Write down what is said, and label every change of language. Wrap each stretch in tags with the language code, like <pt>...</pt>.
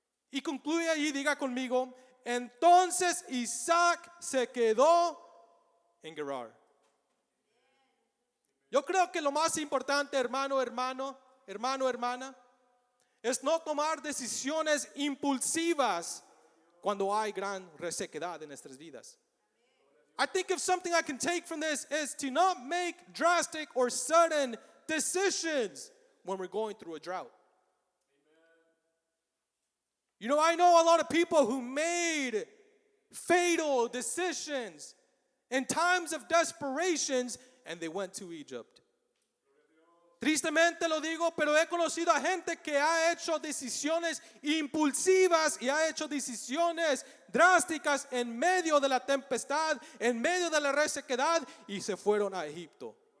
<es>Y concluye allí, diga conmigo, entonces Isaac se quedó en Gerar. Yo creo que lo más importante, hermano, hermana, es no tomar decisiones impulsivas cuando hay gran resequedad en nuestras vidas.</es> <en>I think if something I can take from this is to not make drastic or sudden decisions when we're going through a drought. You know, I know a lot of people who made fatal decisions in times of desperations and they went to Egypt.</en> <es>Tristemente lo digo, pero he conocido a gente que ha hecho decisiones impulsivas y ha hecho decisiones drásticas en medio de la tempestad, en medio de la resequedad y se fueron a Egipto.</es>